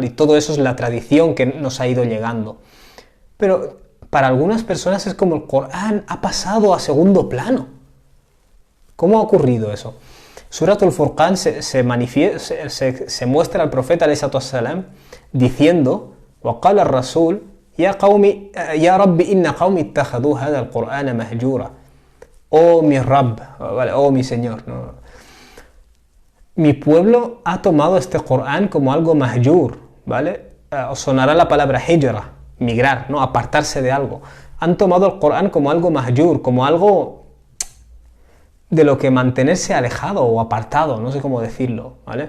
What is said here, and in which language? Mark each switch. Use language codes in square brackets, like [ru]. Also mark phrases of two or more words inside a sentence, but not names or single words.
[es] Y todo eso es la tradición que nos ha ido llegando. Pero para algunas personas es como el Corán ha pasado a segundo plano. ¿Cómo ha ocurrido eso? Suratul Furqan se muestra al profeta ﷺ diciendo [ar] وَقَالَ الرَّسُولُ يَا رَبِّ إِنَّ قَوْمِ اتَّخَذُوا هَذَا الْقُرْآنَ مَهْجُورًا. [es] Oh mi Rabb, ¿vale? Oh mi Señor, ¿no? Mi pueblo ha tomado este Corán como algo mahjur, ¿vale? Os sonará la palabra hijra, migrar, ¿no? Apartarse de algo. Han tomado el Corán como algo mahjur, como algo de lo que mantenerse alejado o apartado, no sé cómo decirlo, ¿vale?